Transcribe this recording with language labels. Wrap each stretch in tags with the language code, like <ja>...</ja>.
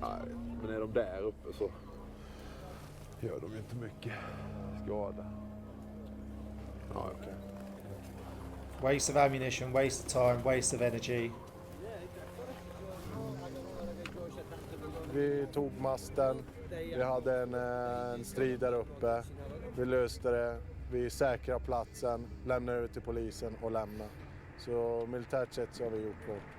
<sv>Nej, men är de där uppe så gör de inte mycket skada. Ja, okej.</sv> <en>Waste of ammunition, waste of time, waste of energy.</en> <sv>Vi tog masten, vi hade en strid där uppe, vi löste det, vi säkrade platsen, lämnade ut till polisen och lämnade. Så militärt sett så har vi gjort vårt.</sv>